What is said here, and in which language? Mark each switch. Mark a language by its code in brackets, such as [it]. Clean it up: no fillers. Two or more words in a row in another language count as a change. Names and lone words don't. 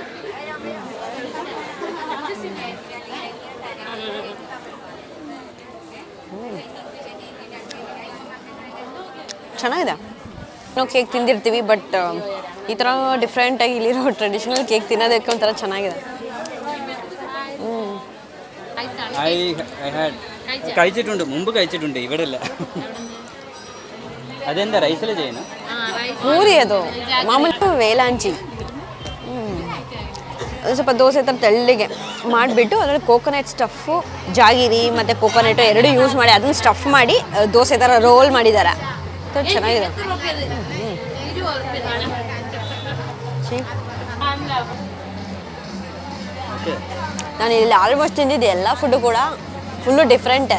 [kn] ಚೆನ್ನಾಗಿದೆ. ನಾವು ಕೇಕ್ ತಿಂದಿರ್ತೀವಿ, ಬಟ್ ಈ ಥರ ಡಿಫ್ರೆಂಟಾಗಿ ಇಲ್ಲಿರೋ [en] traditional cake [kn] ತಿನ್ನೋದಕ್ಕೆ ಒಂಥರ ಚೆನ್ನಾಗಿದೆ. [ml] കഴിച്ചിട്ടുണ്ട്, മുമ്പ് കഴിച്ചിട്ടുണ്ട്. ഇവിടെ ഇല്ല. അതെന്താ റൈസിൽ ചെയ്യുന്നു? [kn] ಪೂರಿ ಅದು ಮಾಮೂಲಿ ವೇಲಾಂಚಿ. ಅದು ಸ್ವಲ್ಪ ದೋಸೆ ಥರ ತೆಳ್ಳಗೆ ಮಾಡಿಬಿಟ್ಟು ಅದರಲ್ಲಿ [en] coconut stuff, [kn] ಜಾಗಿರಿ ಮತ್ತು ಕೋಕೋನಟ್ಟು ಎರಡು ಯೂಸ್ ಮಾಡಿ ಅದನ್ನು ಸ್ಟಫ್ ಮಾಡಿ ದೋಸೆ ಥರ ರೋಲ್ ಮಾಡಿದ್ದಾರೆ. ಚೆನ್ನಾಗಿದೆ. ನಾನು ಇಲ್ಲಿ ಆಲ್ಮೋಸ್ಟ್ ತಿಂದಿದ್ದೆ ಎಲ್ಲ ಫುಡ್ಡು ಕೂಡ [en] full different.